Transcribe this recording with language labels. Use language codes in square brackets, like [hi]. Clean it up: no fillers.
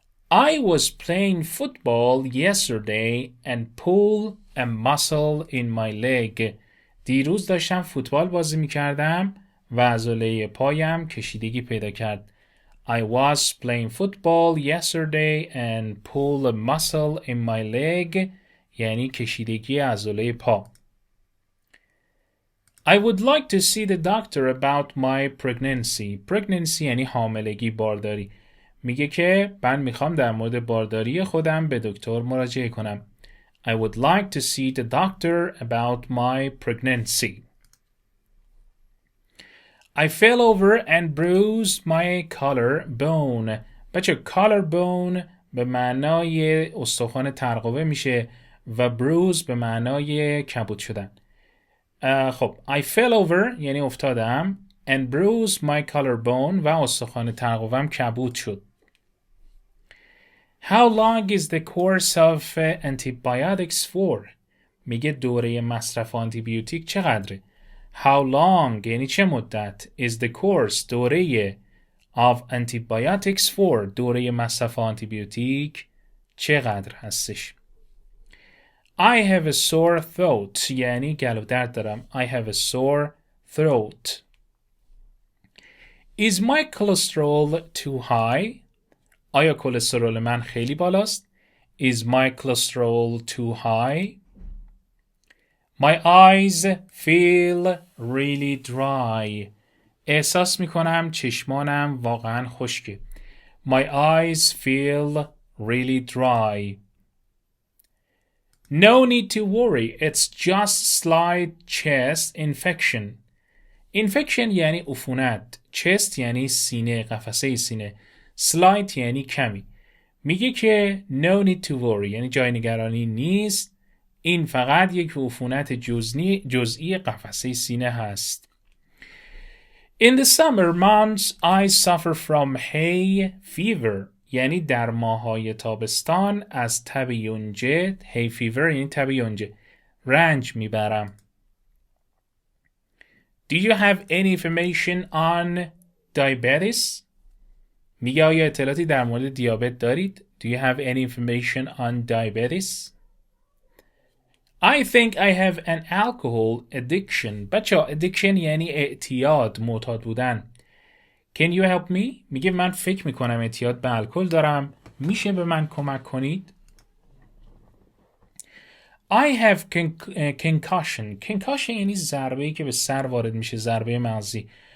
[en] I was playing football yesterday and pulled a muscle in my leg. [fa] دیروز داشتم فوتبال بازی میکردم و عضله پایم کشیدگی پیدا کرد. [en] I was playing football yesterday and pulled a muscle in my leg. [fa] یعنی کشیدگی عضله پا. [en] I would like to see the doctor about my pregnancy. [fa] Pregnancy یعنی حاملگی، بارداری. میگه که من میخوام در مورد بارداری خودم به دکتر مراجعه کنم. [en] I would like to see the doctor about my pregnancy. I fell over and bruised my collarbone. [fa] بچه collarbone به معنای استخوان ترقوه میشه و bruise به معنای کبود شدن. خب [en] I fell over [fa] یعنی افتادم [en] and bruised my collarbone [fa] و استخوان ترقوهم کبود شد. [en] How long is the course of antibiotics for? [fa] میگه دوره مصرف آنتیبیوتیک چقدره؟ [en] How long [fa] یعنی چه مدت؟ [en] Is the course [fa] دوره [en] of antibiotics for [fa] دوره مصرف آنتیبیوتیک چقدر هستش؟ [en] I have a sore throat [fa] یعنی گلو درد دارم. [en] I have a sore throat. Is my cholesterol too high? [fa] آیا کلسترول من خیلی بالاست؟ [en] Is my cholesterol too high? My eyes feel really dry. [fa] احساس میکنم چشمانم واقعا خشکه. [en] My eyes feel really dry. No need to worry. It's just slight chest infection. [fa] Infection یعنی عفونت. Chest یعنی سینه، قفسه سینه. Slight یعنی کمی. میگه که [en] no need to worry [fa] یعنی جای نگرانی نیست. این فقط یک عفونت جزئی قفسه سینه هست. [en] In the summer months I suffer from hay fever. [fa] یعنی در ماه‌های تابستان از تب یونجه، hay fever یعنی تب یونجه، رنج میبرم. [en] Do you have any information on diabetes? [fa] میگه آیا اطلاعاتی در مورد دیابت دارید؟ [en] Do you have any information on diabetes? I think I have an alcohol addiction. [fa] بچه addiction یعنی اعتیاد، معتاد بودن. [en] Can you help me? [fa] میگه من فکر میکنم اعتیاد به الکل دارم. میشه به من کمک کنید؟ [en] I have concussion. [fa] Concussion یعنی ضربه‌ای که به سر وارد میشه، ضربه مغزی.